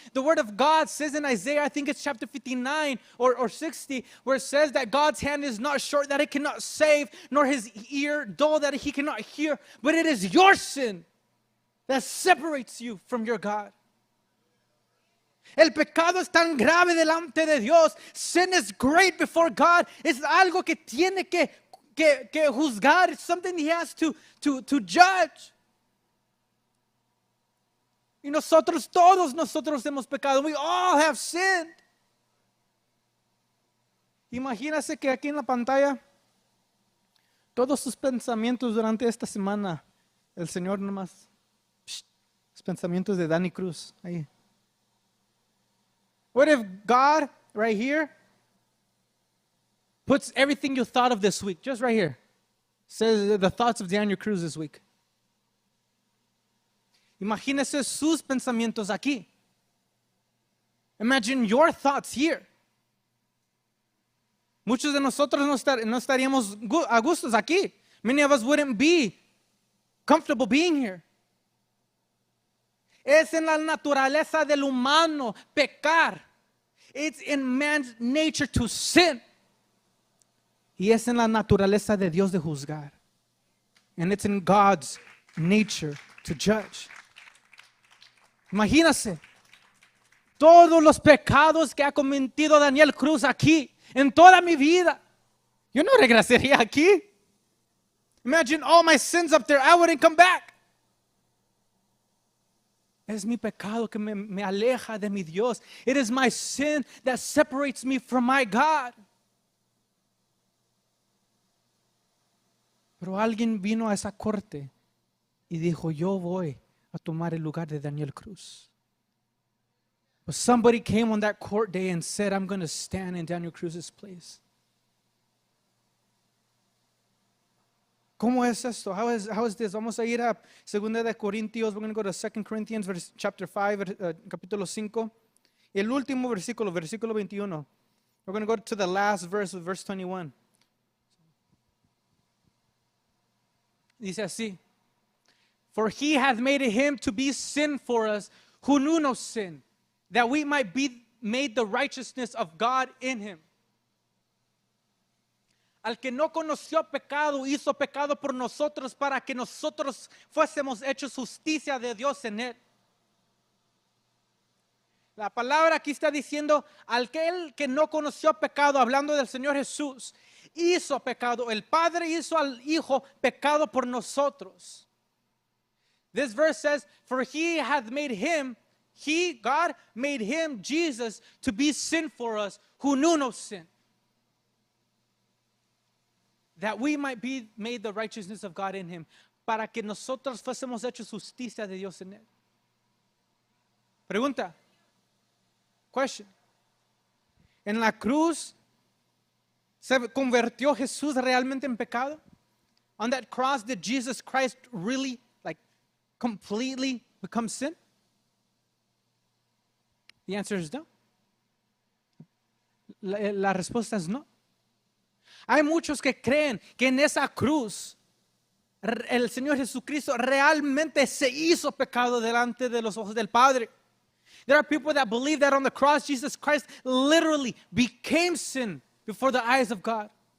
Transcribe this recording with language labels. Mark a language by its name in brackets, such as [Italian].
[English] The word of God says in Isaiah, I think it's chapter 59 or 60, where it says that God's hand is not short that it cannot save, nor his ear dull that he cannot hear, but it is your sin that separates you from your God. [Spanish] El pecado es tan grave delante de Dios. [English] Sin is great before God. [Spanish] Es algo que tiene que juzgar. [English] It's something he has to judge. [Spanish] Y todos nosotros hemos pecado. [English] We all have sinned. [Spanish] Imagínase que aquí en la pantalla, todos sus pensamientos durante esta semana, el Señor nomás, los pensamientos de Danny Cruz, ahí. [English] What if God, right here, puts everything you thought of this week, just right here, says the thoughts of Daniel Cruz this week. [Spanish] Imagínese sus pensamientos aquí. [English] Imagine your thoughts here. [Spanish] Muchos de nosotros no estaríamos a gustos aquí. [English] Many of us wouldn't be comfortable being here. [Spanish] Es en la naturaleza del humano pecar. [English] It's in man's nature to sin. [Spanish] Y es en la naturaleza de Dios de juzgar. [English] And it's in God's nature to judge. [Spanish] Imagínase, todos los pecados que ha cometido Daniel Cruz aquí, en toda mi vida, yo no regresaría aquí. [English] Imagine all my sins up there, I wouldn't come back. [Spanish] Es mi pecado que me aleja de mi Dios. [English] It is my sin that separates me from my God. [Spanish] Pero alguien vino a esa corte y dijo, yo voy a tomar el lugar de Daniel Cruz. [English] But somebody came on that court day and said, I'm going to stand in Daniel Cruz's place. [Spanish] ¿Cómo es esto? [English] How is this? [Spanish] Vamos a ir a 2 de Corintios. [English] We're going to go to 2 Corinthians chapter 5, [Spanish] capítulo 5. El último versículo, versículo 21. [English] We're going to go to the last verse, verse 21. [Spanish] Dice así. [English] For he hath made him to be sin for us, who knew no sin, that we might be made the righteousness of God in him. [Spanish] Al que no conoció pecado, hizo pecado por nosotros para que nosotros fuésemos hechos justicia de Dios en él. La palabra aquí está diciendo, aquel que no conoció pecado, hablando del Señor Jesús, hizo pecado. El Padre hizo al Hijo pecado por nosotros. [English] This verse says, for he hath made him, God, made him, Jesus, to be sin for us, who knew no sin. That we might be made the righteousness of God in him, [Spanish] para que nosotros fuésemos hechos justicia de Dios en él. Pregunta. [English] Question. [Spanish] En la cruz, ¿se convirtió Jesús realmente en pecado? [English] On that cross, did Jesus Christ really, completely become sin? The answer is no. [Spanish] La respuesta es no. Hay muchos que creen que en esa cruz el Señor Jesucristo realmente se hizo pecado delante de los ojos del Padre. [English] There are people that believe that on the cross Jesus Christ literally became sin before the eyes of God.